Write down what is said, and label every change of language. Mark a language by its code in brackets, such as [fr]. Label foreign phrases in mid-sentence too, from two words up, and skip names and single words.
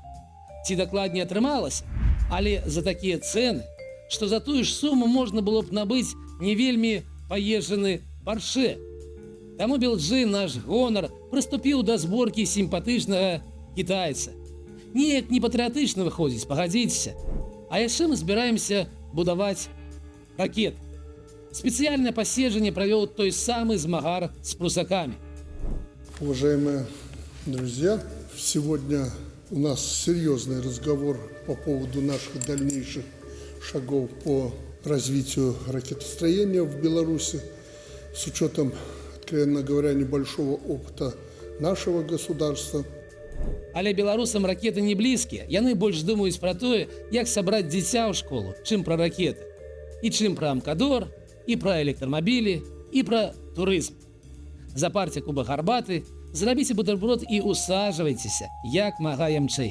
[be] Ці дакладней атрымалася, але за такія цэны, што за тую ж суму можна было б набыць не вельмі паезджаны Порше. Таму Белджы, наш гонар, прыступіў да зборкі сімпатычнага кітайца. Неяк не патрыятычна выходзіць, пагадзіцеся. А яшчэ мы збіраемся будаваць ракеты. [ru] Специальное поседжение провел той самый змагар с прусаками. Уважаемые друзья, сегодня у нас серьезный разговор по поводу наших дальнейших шагов по развитию ракетостроения в Беларуси с учетом, откровенно говоря, небольшого опыта нашего государства. [be] Але беларусам ракеты не блізкія. Яны больш думаюць пра тое, як сабраць дзіця ў школу, чым пра ракеты. І чым пра амкадор, і пра электрамабілі, і пра турызм. Запарце кубак гарбаты, зрабіце бутэрброд і усажвайцеся, як мага ямчэй.